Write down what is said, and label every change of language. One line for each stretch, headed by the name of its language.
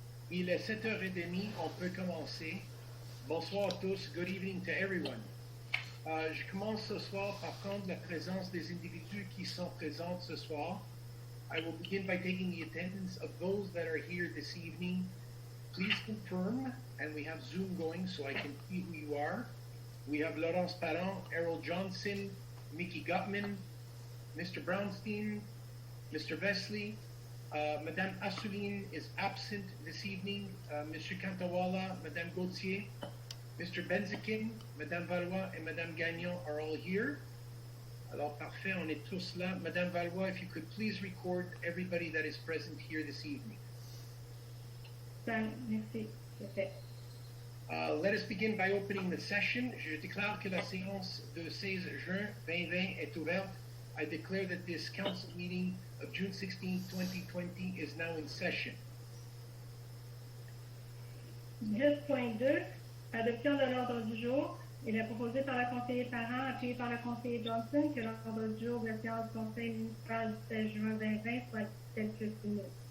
French: Il est 7h30, on peut commencer. Bonsoir à tous,
English: good evening to everyone.
French: Je commence ce soir par prendre la présence des individus qui sont présents ce soir.
English: I will begin by taking the attendance of those that are here this evening. Please confirm, and we have Zoom going so I can see who you are. We have Laurence Parent, Errol Johnson, Mickey Gutman, Mr. Brownstein, Mr. Vesley. Madame Assouline is absent this evening. Monsieur Cantawala, Madame Gauthier, Mr. Benzikin, Madame Valois, and Madame Gagnon are all here.
French: Alors, parfait, on est tous là.
English: Madame Valois, if you could please record everybody that is present here this evening.
French: Merci.
English: Let us begin by opening the session.
French: Je déclare que la séance de 16 juin 2020 est ouverte.
English: I declare that this council meeting of June 16, 2020 is now in session.
French: 10.2, adoption de l'ordre du jour. Il est proposé par la conseillère Parent, appuyé par la conseillère Johnson, que l'ordre du jour de la séance du Conseil municipal du 16 juin 2020 soit tel que soumis.